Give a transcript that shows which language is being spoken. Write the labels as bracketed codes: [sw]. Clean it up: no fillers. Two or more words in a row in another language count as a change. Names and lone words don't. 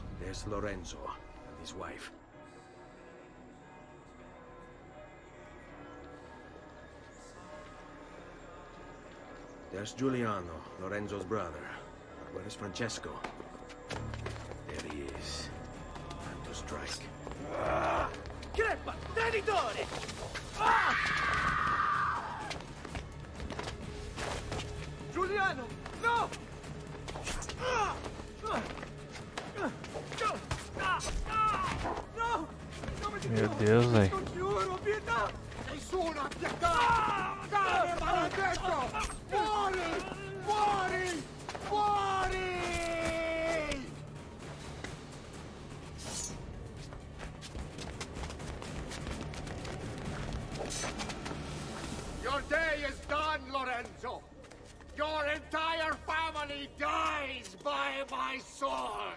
[en] There's Lorenzo and his wife. There's Giuliano, Lorenzo's brother. But where is Francesco? There he is. Time to strike. [it] Crepa! Traditore! Giuliano! No! No! [pt] Meu Deus, velho. [it] Giuro, pietà! Nessuno attaccato! Cane maledetto! Muori! Muori! Muori! [en] Your day is done, Lorenzo. Your entire family dies by my sword.